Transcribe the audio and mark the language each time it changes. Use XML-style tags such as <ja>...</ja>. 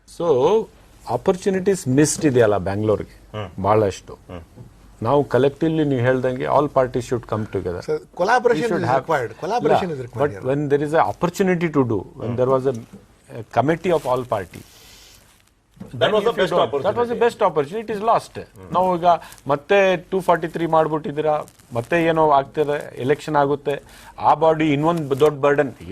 <kn>So opportunities missed ಇದೆಯಲ್ಲ ಬ್ಯಾಂಗ್ಳೂರ್ಗೆ ಬಹಳಷ್ಟು. ನಾವು</kn> <en>collectively</en> <kn>ನೀವು ಹೇಳ್ದಂಗೆ</kn> <en>All parties should come together. collaboration is required. Collaboration is required. But when there is an opportunity to do, when there was a committee of all parties, that was the best opportunity. That was the best opportunity. It is lost.</en> <kn>ನಾವು ಈಗ ಮತ್ತೆ 243 ಮಾಡ್ಬಿಟ್ಟಿದ್ದೀರಾ, ಮತ್ತೆ ಏನೋ ಆಗ್ತದೆ, election ಆಗುತ್ತೆ, ಆ body ಇನ್ನೊಂದು ದೊಡ್ಡ ಬರ್ಡನ್.</kn>